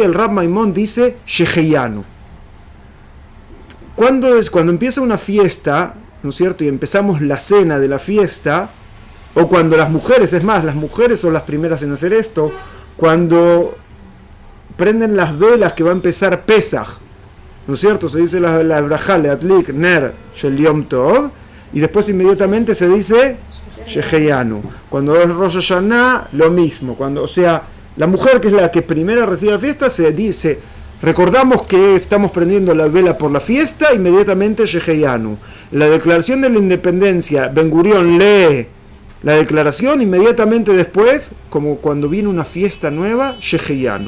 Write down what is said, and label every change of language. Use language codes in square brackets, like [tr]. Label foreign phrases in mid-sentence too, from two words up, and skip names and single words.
[es] El Rab Maimón dice Sheheyanu. Cuando empieza una fiesta, ¿no es cierto?, y empezamos la cena de la fiesta, o cuando las mujeres, es más, las mujeres son las primeras en hacer esto, cuando prenden las velas que va a empezar Pesach, ¿no es cierto?, se dice la brajá [he] להדליק נר של יום טוב, [es] y después inmediatamente se dice Sheheyanu. Cuando es Rosh Hashanah, lo mismo. O sea, la mujer, que es la que primero recibe la fiesta, se dice, recordamos que estamos prendiendo la vela por la fiesta, inmediatamente Sheheyanu. La declaración de la independencia, Ben Gurión lee la declaración, inmediatamente después, como cuando viene una fiesta nueva, Sheheyanu.